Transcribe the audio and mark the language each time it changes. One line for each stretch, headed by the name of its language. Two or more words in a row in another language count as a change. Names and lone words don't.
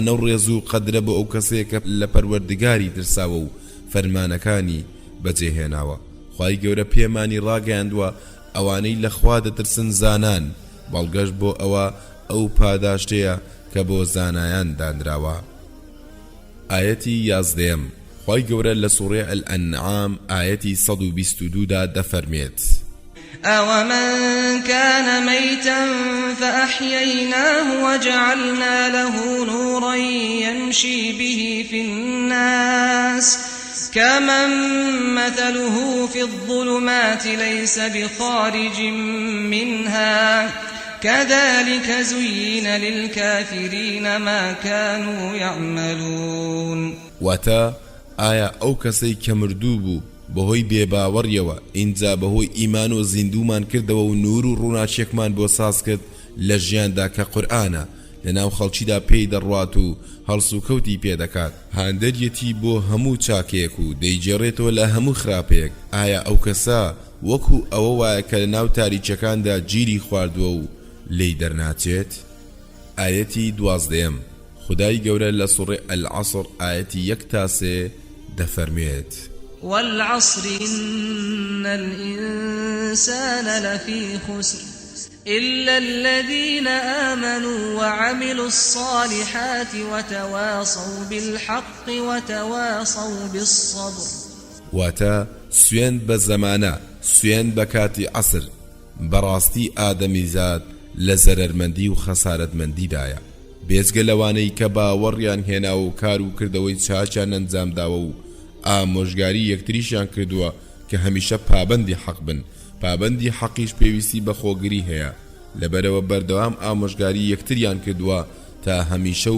Central Kurdish: ئەو ڕێز و قەدرە بۆ ئەو کەسەیە کە لە پەروەردگاری ترساوە و فەرمانەکانی بەجێهێناوە خوای گەورە پێمانی ڕاگەیاندووە ئەوانەی لە خوا دەترسن زانان بەڵگەشت بۆ ئەوە ئەو پاداشتەیە کە بۆ زانایان دانراوە ئاەتی 11 خوای گەورە لە سوڕەی ئەلئەنعام ئاەتی 122دا دەفەرمێت
Arabic: أومن كان ميتا فأحييناه وجعلنا له نورا يمشي به في الناس كمن مثله في الظلمات ليس بخارج منها كذلك زين للكافرين ما كانوا يعملون
Central Kurdish: واتا ئایا ئەو کەسەی کە مردوو بوو بەهۆی بێباوەڕیەوە ئینجا بەهۆی ئیمان و زیندومان کردەوە و نور و ڕووناچێکمان بۆ ساز کرد لە ژیاندا کە قورئانە لەناو خەڵکیدا پێی دەڕوات و هەڵس و کەوتی پێدەکات هاندەریەتی بۆ هەموو چاکێک و دەیجێڕێتەوە لە هەموو خراپەیەک ئایا ئەو کەسە وەکو ئەوە وایە کە لە ناو تاریچەکاندا گیری خواردووە و لێی دەرناچێت ئاەتی 12 خدای گەورە لە سوڕێ العەسڕ ئاەتی 1 تا 3 دەفەرمێت
Arabic: والعصر إن الإنسان لفي خسر إلا الذين آمنوا وعملوا الصالحات وتواصوا بالحق وتواصوا بالصبر
Central Kurdish: واتا سوێن بە زەمانە سوێن بە کاتی عەسر بەڕاستی ئادەمیزاد لە زەرەرمەندی و خەسارەتمەندیدایە بێجگە لەوانەی کە باوەڕیان هێناوە و کار و کردەوەی چاچیان ئەنجامداوە و ئامۆژگاری یەکتریشیان کردووە کە هەمیشە پابەندی حەق بن پابەندی حەقیش پێویستی بە خۆگری هەیە لەبەرەوە بەردەوام ئامۆژگاری یەکتریان کردووە تا هەمیشە و